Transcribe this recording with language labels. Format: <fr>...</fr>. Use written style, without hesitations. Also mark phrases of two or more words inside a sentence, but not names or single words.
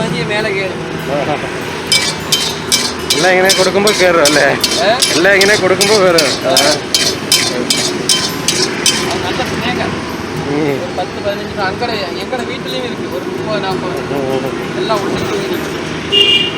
<ml>മേലെ കയറും. എല്ലാം ഇങ്ങനെ കൊടുക്കുമ്പോൾ കയറും അല്ലേ? എല്ലാം ഇങ്ങനെ കൊടുക്കുമ്പോൾ കയറും.</ml> <ta>நல்ல ஸ்னேகர். ஒரு 10-15 அங்கட எங்கட வீட்டிலையும் இருக்கு. ஒரு 30-40 எல்லாம் ஒன்று</ta>